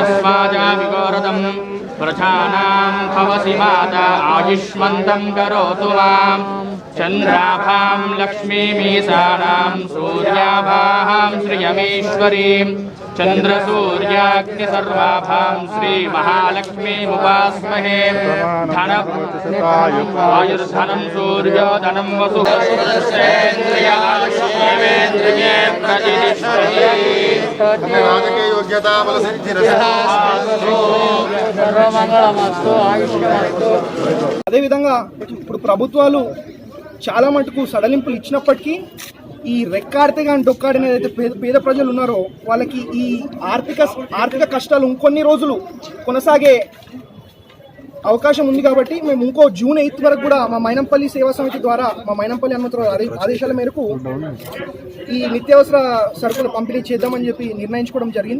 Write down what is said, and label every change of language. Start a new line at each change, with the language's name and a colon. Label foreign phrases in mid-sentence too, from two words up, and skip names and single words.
Sanskrit: स्वाजामिगोरदम् प्रजानां भवसि माता आयुष्मन्तं करोतु मां चन्द्राभां लक्ष्मीमीशानां सूर्याभां श्रियमीश्वरीं चन्द्रसूर्याग्निसर्वाभां श्रीमहालक्ष्मीमुपास्महे धनवायुर्धनं सूर्योधनं वसुदेवेन्द्रिये प्रतिष्ठति
Telugu: అదేవిధంగా ఇప్పుడు ప్రభుత్వాలు చాలా మటుకు సడలింపులు ఇచ్చినప్పటికీ ఈ రెక్కాడితే కానీ డొక్కాడిన ఏదైతే పేద ప్రజలు ఉన్నారో వాళ్ళకి ఈ ఆర్థిక కష్టాలు ఇంకొన్ని రోజులు కొనసాగే అవకాశం ఉంది కాబట్టి మేము ఇంకో జూన్ 8 వరకు కూడా మా మైనంపల్లి సేవా సమితి ద్వారా మా మైనంపల్లి హనుమంతరావు ఆదేశాల మేరకు ఈ నిత్యావసర సరుకులు పంపిణీ చేద్దామని చెప్పి నిర్ణయించుకోవడం జరిగింది.